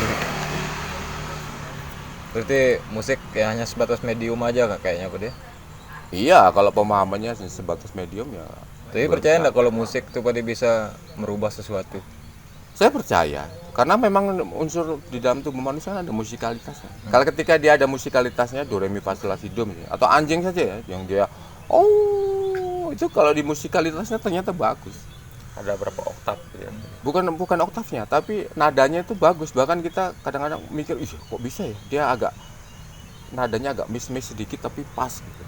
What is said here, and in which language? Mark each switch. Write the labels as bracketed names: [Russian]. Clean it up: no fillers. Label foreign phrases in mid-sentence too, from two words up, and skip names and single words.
[Indonesian] Berarti musik ya hanya sebatas medium aja kayaknya Pak dia? Iya, kalau pemahamannya sebatas medium ya. Tapi percaya nggak kalau musik itu Pak dia bisa merubah sesuatu? Saya percaya, karena memang unsur di dalam tubuh manusia ada musikalitasnya. Kalau ketika dia ada musikalitasnya, do re mi fa sol la si do atau anjing saja ya, yang dia itu kalau di musikalitasnya ternyata bagus. Ada berapa oktav ya? Bukan oktavnya, tapi nadanya itu bagus. Bahkan kita kadang-kadang mikir, ih kok bisa ya? Dia agak nadanya agak miss sedikit tapi pas gitu.